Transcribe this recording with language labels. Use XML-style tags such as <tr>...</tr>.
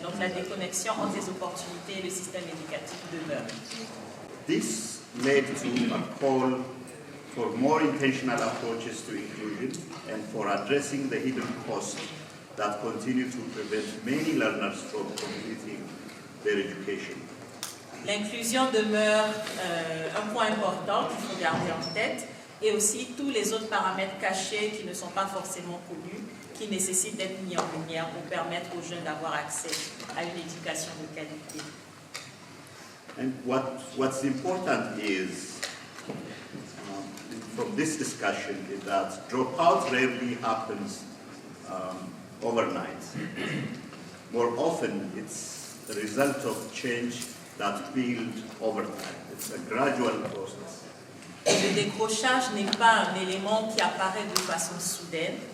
<fr>Donc la déconnexion entre les opportunités et le système éducatif demeure.</fr> <en>This led to a call for more intentional approaches to inclusion and for addressing the hidden costs that continue to prevent many learners from completing their education.</en> <fr>L'inclusion demeure un point important qu'il faut garder en tête et aussi tous les autres paramètres cachés qui ne sont pas forcément connus, qui nécessitent d'être mis en lumière pour permettre aux jeunes d'avoir accès à une éducation de qualité.</fr> <en>And what's important is, from this discussion, is that dropout rarely happens overnight. More often, it's the result of change that builds over time. It's a gradual process.</en> <fr>Le décrochage n'est pas un élément qui apparaît de façon soudaine.</fr>